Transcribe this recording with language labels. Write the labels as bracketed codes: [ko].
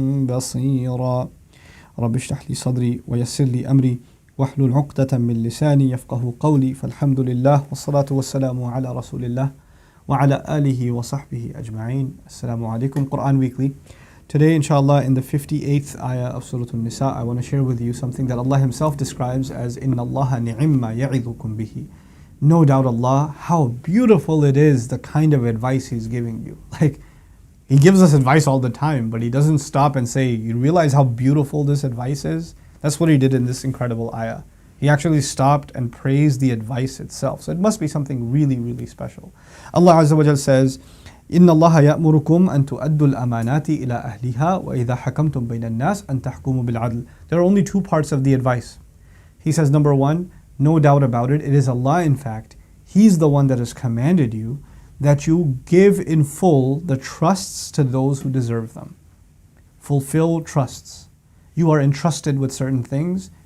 [ar] بصيرا رب اشرح لي صدري ويسر لي أمري واحلل عقدة من لساني يفقه قولي فالحمد لله والصلاة والسلام على رسول الله وعلى آله وصحبه أجمعين. [en] Assalamu alaikum. Quran Weekly. Today, inshallah, in the 58th ayah of Surah An-Nisa, I want to share with you something that Allah Himself describes as [ar] Inna Allaha ni'imma ya'idukum bihi. [en] No doubt Allah, how beautiful it is, the kind of advice He's giving you. Like, He gives us advice all the time, but He doesn't stop and say, you realize how beautiful this advice is? That's what He did in this incredible ayah. He actually stopped and praised the advice itself. So it must be something really, really special. Allah Azza wa Jal says, [ar] إِنَّ اللَّهَ يَأْمُرُكُمْ أَن تُؤَدُّوا الْأَمَانَاتِ إِلَىٰ أَهْلِهَا وَإِذَا حَكَمْتُم بَيْنَ النَّاسِ أَن تَحْكُمُوا بِالْعَدْلِ. [en] There are only two parts of the advice. He says, number one, no doubt about it, it is Allah in fact. He's the one that has commanded you that you give in full the trusts to those who deserve them. Fulfill trusts. You are entrusted with certain things.